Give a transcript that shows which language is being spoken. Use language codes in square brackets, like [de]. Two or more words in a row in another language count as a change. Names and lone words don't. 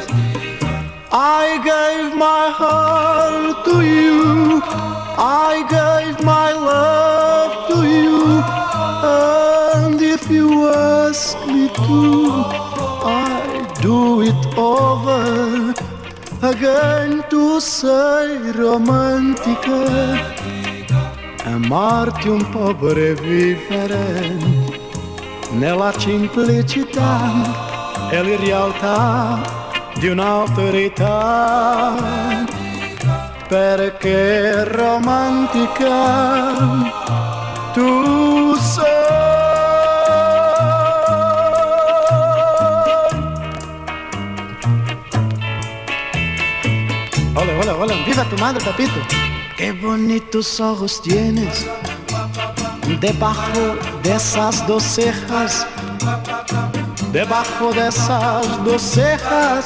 [en] I gave my heart to you, I gave my love to you, and if you ask me to, I do it over again. [it] Tu sei romantica, amarti un po' per vivere nella semplicità e la realtà di un'autorità, perché romantica tu sei. [es] Hola, hola, hola, viva tu madre, papito. Qué bonitos ojos tienes debajo de esas dos cejas, debajo de esas dos cejas.